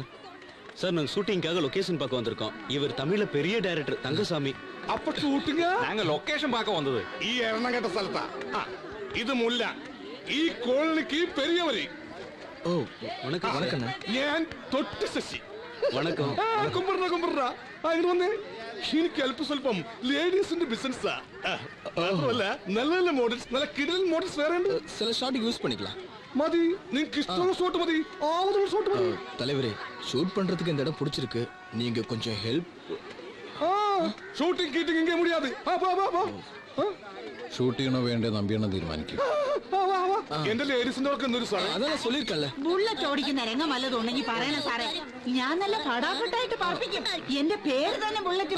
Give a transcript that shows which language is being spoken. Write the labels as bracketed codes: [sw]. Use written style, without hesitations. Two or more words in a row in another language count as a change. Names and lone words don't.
[ta] சார் நாங்கள் ஷூட்டிங்காக லொகேஷன் பார்க்க வந்திருக்கோம். இவர் தமிழ்ல பெரிய டைரக்டர் தங்கசாமி. [ml] അപ്പൊ ഷൂട്ടിങ് ഞങ്ങൾ ലൊക്കേഷൻ പാക്ക വന്നത് ഈ എണ്ണം കേട്ട സ്ഥലത്താ. ഇത് മുല്ല, ഈ കോളനിക്ക് പെരിയവരി. [ta] ஓ வணக்கம். வணக்கம் [ml] ഞാൻ തൊട്ട് ശശി. [ta] வணக்கம். [ml] കുമ്പറ അങ്ങനെ വന്നേ. എനിക്ക് അല്പം സ്വല്പം ലേഡീസിന്റെ ബിസിനസ്സാ. മാത്രമല്ല നല്ല നല്ല മോഡൽസ്, നല്ല കിടലൻ മോഡൽസ് വേറെ ഉണ്ട്. [ta] சில ஷாட் யூஸ் பண்ணிக்கலாம். [ml] മതി, നിങ്ങൾക്ക് ഇഷ്ടമുള്ള ഷോട്ട് മതി, ആവുന്ന ഷോട്ട് മതി. [ta] தலைவரே ஷூட் பண்றதுக்கு இந்த இடம் பிடிச்சிருக்கு. நீங்க கொஞ்சம் ஹெல்ப். [ml] ഷൂട്ടിംഗ് കീറ്റിംഗ് ഇങ്ങനെ മുടിയാതെ. ഷൂട്ടിങ്ങണോ വേണ്ടേ നമ്പിയണ്ണ തീരുമാനിക്കും. എന്റെ ലേഡീസിന്റെ ഒക്കെ എന്തൊരു സാറേ. [ta] അതെല്ലാം சொல்லிருக்கல. [ml] ബുള്ളറ്റ് ഓടിക്കുന്ന രംഗം വല്ലതും ഉണ്ടെങ്കിൽ പറയണ സാറേ. ഞാൻ നല്ല കടാക്കട്ടായിട്ട് പാർപ്പിക്കും. എന്റെ പേര് തന്നെ ബുള്ളറ്റ്